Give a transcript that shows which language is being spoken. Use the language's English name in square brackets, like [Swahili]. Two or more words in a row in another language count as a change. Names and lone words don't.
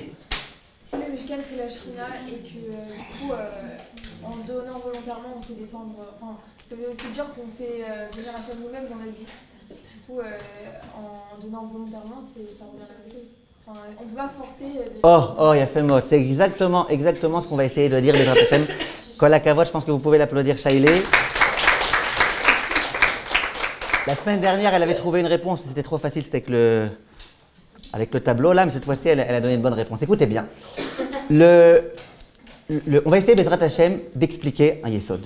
[French] Si le Mishkan c'est la Shrina et que du coup, en donnant volontairement, on fait descendre. Enfin, ça veut aussi dire qu'on fait venir Hachem nous-mêmes dans notre vie. Du coup, en donnant volontairement, ça revient à la même chose. Enfin, on ne peut pas forcer. Oh, il a fait mot. C'est exactement ce qu'on va essayer de dire, les Hachem. [Hebrew] כל הכבוד, [French] je pense que vous pouvez l'applaudir, Shaili. La semaine dernière, elle avait trouvé une réponse. C'était trop facile, c'était avec le tableau là, mais cette fois-ci, elle a donné une bonne réponse. Écoutez bien. On va essayer, [Hebrew] בעזרת השם, [French] d'expliquer un yesod.